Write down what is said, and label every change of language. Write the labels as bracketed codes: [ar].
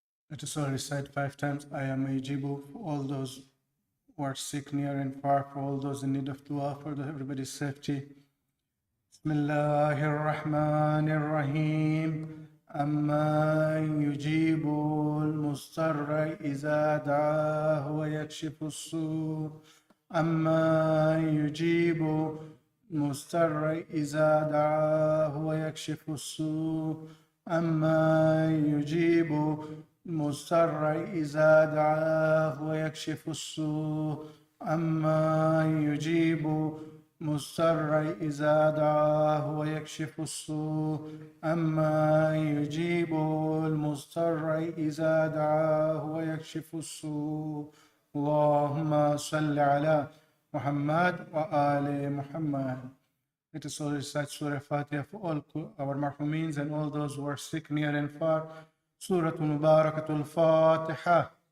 [en] Let us all recite 5 times, I am Ajibu, for all those who are sick near and far, for all those in need of dua, for everybody's safety. [ar] Bismillahir Rahmanir Rahim. أمن يجيب المضطر إذا دعاه ويكشف السوء أمن يجيب المضطر إذا دعاه ويكشف السوء أمن يجيب المضطر إذا دعاه ويكشف السوء أمن يجيب مضطر إذا دعاه ويكشف السوء أما يجيب المضطر إذا دعاه ويكشف السوء اللهم صل على محمد وآل محمد. [en] Let us all recite Surah Fatiha for all our marhumeens and all those who are sick near and far. [ar] Surah Mubarakatul Fatiha.